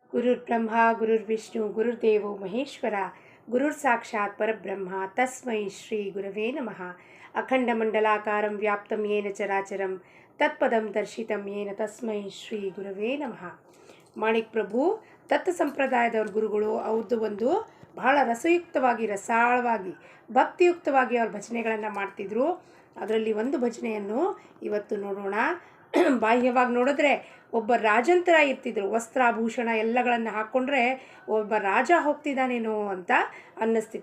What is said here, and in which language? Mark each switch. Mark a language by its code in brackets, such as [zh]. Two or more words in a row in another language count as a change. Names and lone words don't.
[sa] गुरुर्ब्रह्मा गुरुर्विष्णु गुरुर्देवो महेश्वर गुरुर्साक्षात् परब्रह्म तस्मै श्री गुरवे नमः। अखंडमंडलाकारं व्याप्तं येन चराचरं तत्पदं दर्शितं येन तस्मै ಶ್ರೀ ಗುರವೇ ನಮಃ। [kn] ಮಾಣಿಕ್ ಪ್ರಭು ದತ್ತ ಸಂಪ್ರದಾಯದವ್ರ ಗುರುಗಳು ಅವ್ರದ್ದು ಒಂದು ಬಹಳ ರಸಯುಕ್ತವಾಗಿ ರಸಾಳವಾಗಿ ಭಕ್ತಿಯುಕ್ತವಾಗಿ ಅವ್ರ ಭಜನೆಗಳನ್ನು ಮಾಡ್ತಿದ್ರು। ಅದರಲ್ಲಿ ಒಂದು ಭಜನೆಯನ್ನು ಇವತ್ತು ನೋಡೋಣ। ಬಾಹ್ಯವಾಗಿ ನೋಡಿದ್ರೆ ಒಬ್ಬ ರಾಜಂತರ ಇರ್ತಿದ್ರು, ವಸ್ತ್ರಾಭೂಷಣ ಎಲ್ಲಗಳನ್ನು ಹಾಕ್ಕೊಂಡ್ರೆ ಒಬ್ಬ ರಾಜ ಹೋಗ್ತಿದ್ದಾನೇನೋ ಅಂತ ಅನ್ನಿಸ್ತಿತ್ತು।